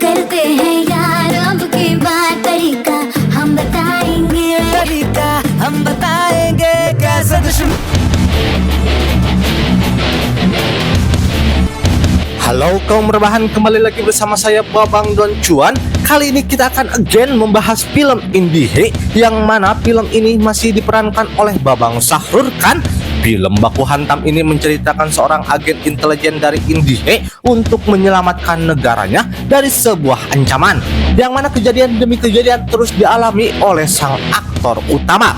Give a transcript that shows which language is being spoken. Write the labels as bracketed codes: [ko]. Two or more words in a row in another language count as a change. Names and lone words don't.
[hi] करते हैं यार अब की बात तरीका हम बताएंगे कैसे दुश्मन. [id] Halo kaum rebahan, kembali lagi bersama saya Babang Don Cuan. Kali ini kita akan again membahas film Indie, yang mana film ini masih diperankan oleh Babang Sahrul Khan. Film baku hantam ini menceritakan seorang agen intelijen dari Indie untuk menyelamatkan negaranya dari sebuah ancaman, yang mana kejadian demi kejadian terus dialami oleh sang aktor utama.